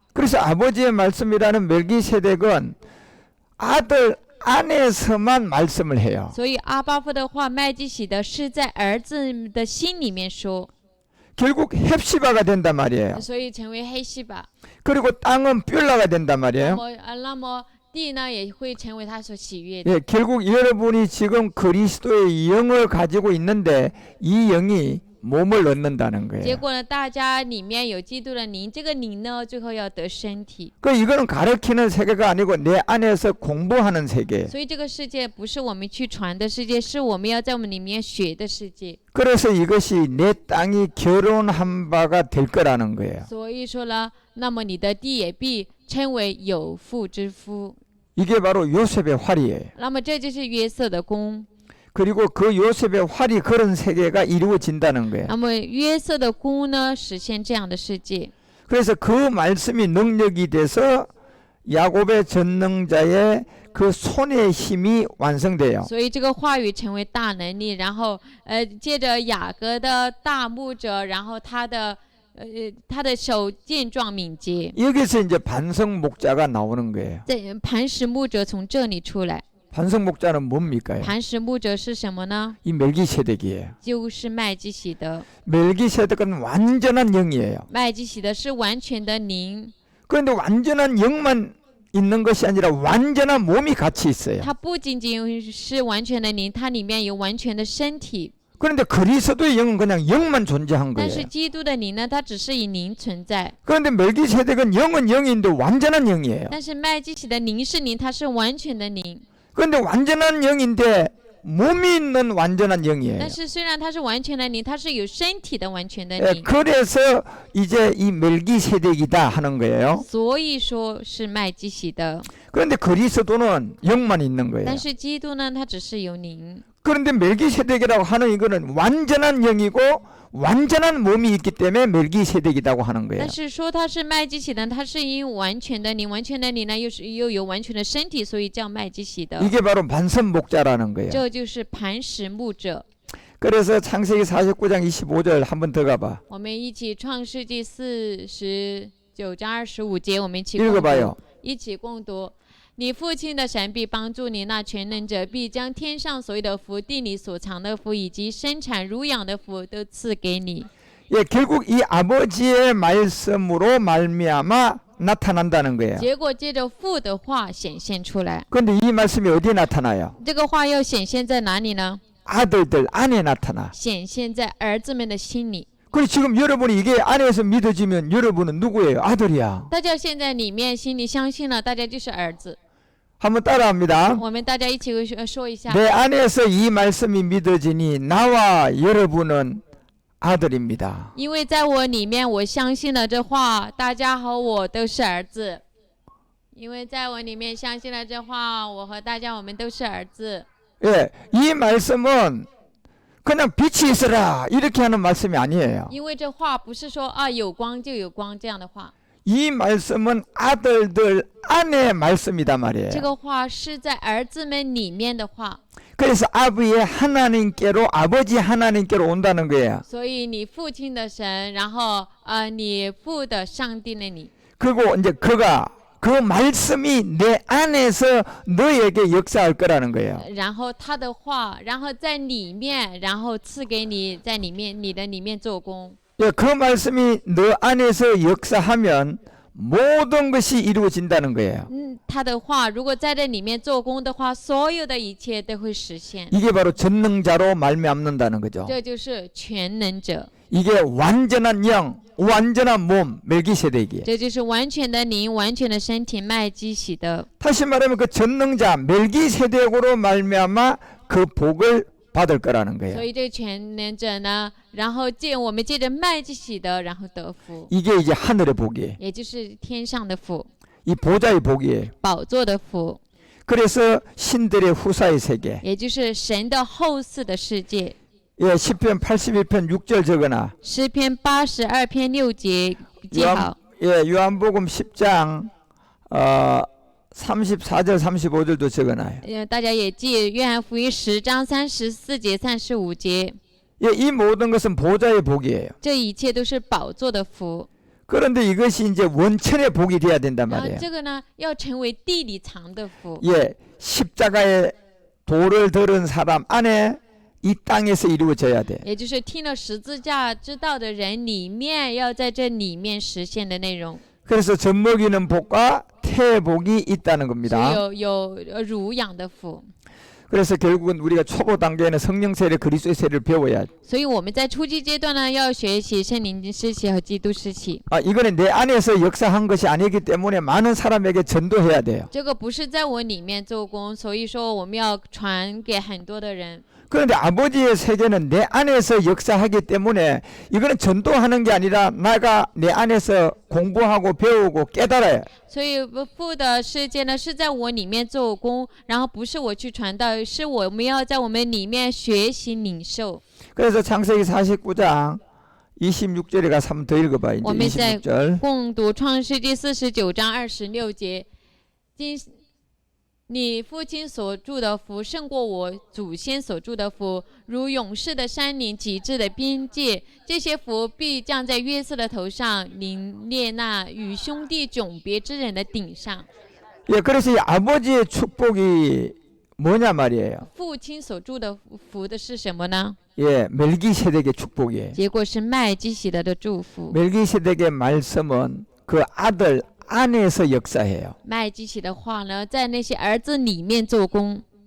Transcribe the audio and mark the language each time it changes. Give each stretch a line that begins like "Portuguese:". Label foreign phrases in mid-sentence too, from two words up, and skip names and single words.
Korean: 그래서 아버지의 말씀이라는 멜기세덱은 아들 안에서만 말씀을 해요.
Chinese: 所以阿巴夫的话，麦基洗德是在儿子的心里面说，
Korean: 결국 헵시바가 된단 말이에요.
Chinese: 所以成为黑西巴。
Korean: 그리고 땅은 뷸라가 된단
Chinese: 那
Korean: 말이에요.
Chinese: 么地呢也会成为他所喜悦的。
Korean: 예, 결국 여러분이 지금 그리스도의 영을 가지고 있는데 이 영이 몸을 얻는다는
Chinese: 结
Korean: 거예요.
Chinese: 果呢，大家里面有基督的灵，这个灵呢，最后要得身体。
Korean: 그 이거는 가르치는 세계가 아니고 내 안에서 공부하는 세계.
Chinese: 所以这个世界不是我们去传的世界，是我们要在我们里面学的世界。
Korean: 그래서 이것이 내 땅이 결혼한 바가 될 거라는 거예요.
Chinese: 所以说呢，那么你的地也必称为有妇之夫。
Korean: 이게 바로 요셉의 활이에요.
Chinese: 那么这就是约瑟的功。
Korean: 그리고 그 요셉의 활이 그런 세계가 이루어진다는 거예요.
Chinese: 那么约瑟的功呢，实现这样的世界。
Korean: 그래서 그 말씀이 능력이 돼서 야곱의 전능자의 그 손의 힘이 완성돼요.
Chinese: 所以这个话语成为大能力，然后借着雅各的大牧者，然后他的手健壮敏捷。
Korean: 여기서 이제 반석 목자가 나오는 거예요.
Chinese: 在磐石牧者从这里出来，
Korean: 반석 목자는 뭡니까?
Chinese: 磐石牧者是什么呢？
Korean: 이 멜기세덱이에요.
Chinese: 就是麦基洗德。
Korean: 멜기세덱은 완전한 영이에요.
Chinese: 麦基洗德是完全的灵，
Korean: 그런데 완전한 영만 있는 것이 아니라 완전한 몸이 같이 있어요.
Chinese: 它不仅仅是完全的灵，它里面有完全的身体。
Korean: 그런데 그리스도의 영은 그냥 영만 존재한
Chinese: 但是
Korean: 거예요.
Chinese: 基督的灵呢，它只是以灵存在。
Korean: 그런데 멜기세덱은 영은 영인데 완전한 영이에요.
Chinese: 但是麦基洗的灵是灵，它是完全的灵。
Korean: 그런데 완전한 영인데 몸이 있는 완전한 영이에요.
Chinese: 但是虽然它是完全的灵，它是有身体的完全的
Korean: 예,
Chinese: 灵。
Korean: 그래서 이제 이 멜기세덱이다 하는 거예요.
Chinese: 所以说是麦基洗德。
Korean: 그런데 그리스도는 영만 있는 거예요.
Chinese: 但是基督呢，它只是有灵。
Korean: 그런데 멜기세덱이라고 하는 이거는 완전한 영이고 완전한 몸이 있기 때문에 멜기세덱이라고 하는 거예요.
Chinese: 但是说它是麦基洗德，它是因为完全的灵，完全的灵呢又有完全的身体，所以叫麦基洗德。
Korean: 이게 바로 반석 목자라는 거예요.
Chinese: 这就是磐石牧者。
Korean: 그래서 창세기 49장 25절 한번 더 가봐.
Chinese: 我们一起创世纪49章25节，我们一起共
Korean: 읽어봐요.
Chinese: 读，一起共读。你父亲的神必帮助你，那全能者必将天上所有的福、地里所藏的福，以及生产乳养的福都赐给你。
Korean: 예, 결국 이 아버지의 말씀으로 말미암아 나타난다는 거예요.
Chinese: 结果借着父的话显现出来。
Korean: 그런데 이 말씀이 어디에 나타나요?
Chinese: 这个话要显现在哪里呢？
Korean: 아들들 안에 나타나.
Chinese: 显现在儿子们的心里。
Korean: 그리고 지금 여러분이 이게 안에서 믿어지면 여러분은 누구예요? 아들이야.
Chinese: 大家现在里面心里相信了，大家就是儿子。
Korean: 한번 따라합니다.
Chinese: 我们大家一起说一下。
Korean: 내 안에서 이 말씀이 믿어지니 나와 여러분은 아들입니다.
Chinese: 因为在我里面，我相信了这话，大家和我都是儿子。因为在我里面相信了这话，我和大家我们都是儿子。
Korean: 예, 이 말씀은 그냥 빛이 있어라 이렇게 하는 말씀이 아니에요.
Chinese: 因为这话不是说啊有光就有光这样的话，
Korean: 이 말씀은 아들들 안에 말씀이다
Chinese: 这
Korean: 말이에요.
Chinese: 个话是在儿子们里面的话。
Korean: 그래서 아버지의 하나님께로 아버지 하나님께로 온다는 거예요.
Chinese: 所以你父亲的神，然后你父的上帝那里，
Korean: 그리고 이제 그 말씀이 내 안에서 너에게 역사할 거라는 거예요.
Chinese: 然后他的话，然后在里面，然后赐给你，在里面你的里面做工。
Korean: 예, 그 말씀이 너 안에서 역사하면 모든 것이 이루어진다는 거예요.
Chinese: 他的话如果在这里面做工的话，所有的一切都会实现。
Korean: 이게 바로 전능자로 말미암는다는 거죠.
Chinese: 这就是全能者，
Korean: 이게 완전한 영, 완전한 몸, 멜기세덱이에요.
Chinese: 这就是完全的灵，完全的身体，麦基洗德。
Korean: 다시 말하면 그 전능자 멜기세덱으로 말미암아 그 복을 받을 거라는
Chinese: 所
Korean: 거예요.
Chinese: 以这个全能者呢，然后我们借着麦基洗德，然后得福，
Korean: 이게 이제 하늘의 복이에요.
Chinese: 也就是天上的福，
Korean: 이 보좌의 복이에요.
Chinese: 宝座的福，
Korean: 그래서 신들의 후사의 세계.
Chinese: 也就是神的后嗣的世界。
Korean: 예, 시편 81편 6절 적으나.
Chinese: 诗篇82篇6节记好。
Korean: 요한복음 10장 34절 35절도 적어놔요.
Chinese: 大家也记约翰福音10章34节35节，
Korean: 예, 이 모든 것은 보좌의 복이에요.
Chinese: 这一切都是宝座的福。
Korean: 그런데 이것이 이제 원천의 복이 돼야 된단
Chinese: 然后
Korean: 말이에요.
Chinese: 这个呢，要成为地里藏的福。
Korean: 예, 십자가의 도를 들은 사람 안에 이 땅에서 이루어져야 돼.
Chinese: 也就是听了十字架之道的人里面，要在这里面实现的内容。
Korean: 그래서 젖먹이는 복과 태복이 있다는
Chinese: 所以
Korean: 겁니다.
Chinese: 有乳养的福。
Korean: 그래서 결국은 우리가 초보 단계에는 성령 세례, 그리스도의 세례를 배워야 돼.
Chinese: 所以我们在初级阶段呢，要学习圣灵施洗和基督施洗。
Korean: 이거는 내 안에서 역사한 것이 아니기 때문에 많은 사람에게 전도해야 돼요.
Chinese: 这个不是在我里面做工，所以说我们要传给很多的人。
Korean: 그런데 아버지의 세계는 내 안에서 역사하기 때문에 이거는 전도하는 게 아니라 내가 내 안에서 공부하고 배우고 깨달아요.
Chinese: 所以父的世界呢是在我里面做工，然后不是我去传道，是我们要在我们里面学习领受。
Korean: 그래서 창세기 49장 26절에 가서 한번 더 읽어봐. 이제
Chinese: 我们在
Korean: 26절.
Chinese: 共读创世纪49章26节，今你父亲所住的福胜过我祖先所住的福，如勇士的山岭、极致的边界。这些福必降在约瑟的头上，临列那与兄弟迥别之人的顶上。
Korean: 예, 그래서 이 아버지의 축복이 뭐냐 말이에요.
Chinese: 父亲所住的福的是什么呢？
Korean: 예, 멜기세덱의 축복이에요.
Chinese: 结果是麦基洗德的祝福。
Korean: 멜기세덱의 말씀은 그 아들 안에서 역사해요.
Chinese: 麦基洗的话呢，在那些儿子里面做工，